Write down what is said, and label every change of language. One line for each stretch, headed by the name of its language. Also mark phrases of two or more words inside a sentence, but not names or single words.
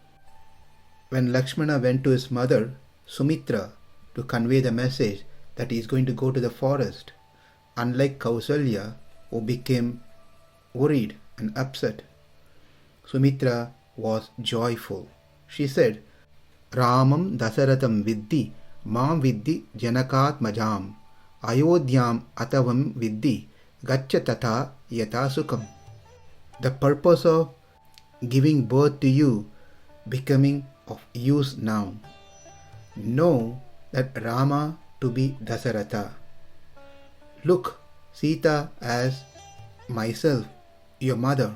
English: When Lakshmana went to his mother, Sumitra, to convey the message that he is going to go to the forest, unlike Kausalya, who became worried and upset, Sumitra was joyful. She said,
Sanskrit: Ramam Dasaratham Viddi, Mam Viddi Janakatmajam, Ayodhyam Atavam Viddi, Gaccha Tata Yata Sukham.
English: The purpose of giving birth to you becoming of use now. Know that Rama to be Dasaratha. Look Sita as myself, your mother.